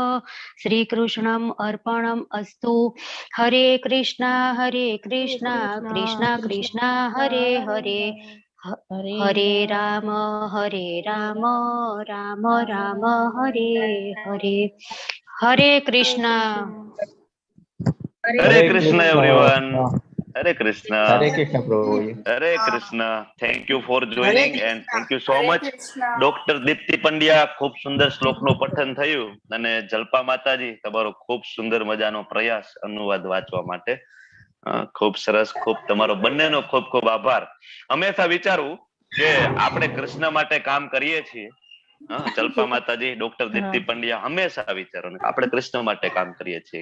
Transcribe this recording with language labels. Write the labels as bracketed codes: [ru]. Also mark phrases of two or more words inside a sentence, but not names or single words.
[sa] શ્રીકૃષ્ણમ અર્પણમ અસ્તુ. હરે કૃષ્ણ કૃષ્ણ કૃષ્ણ હરે હરે હરે રામ રામ રામ હરે હરે. હરે કૃષ્ણ. [en] Hare Krishna everyone. Hare Krishna. Hare Krishna Prabhuji. Hare Krishna. Thank you for joining and thank you so much. Dr. [gu] દીપ્તિ પંડ્યા, ખૂબ સુંદર શ્લોકનું પઠન થયું અને જલ્પા માતાજી તમારો ખૂબ સુંદર મજાનો પ્રયાસ અનુવાદ વાંચવા માટે. ખૂબ સરસ. ખૂબ તમારો બંનેનો ખૂબ ખૂબ આભાર. હંમેશા વિચારવું કે આપણે કૃષ્ણ માટે કામ કરીએ છીએ. જલ્પા માતાજી, ડોક્ટર દીપ્તિ પંડ્યા, હંમેશા વિચારો આપણે કૃષ્ણ માટે કામ કરીએ છીએ.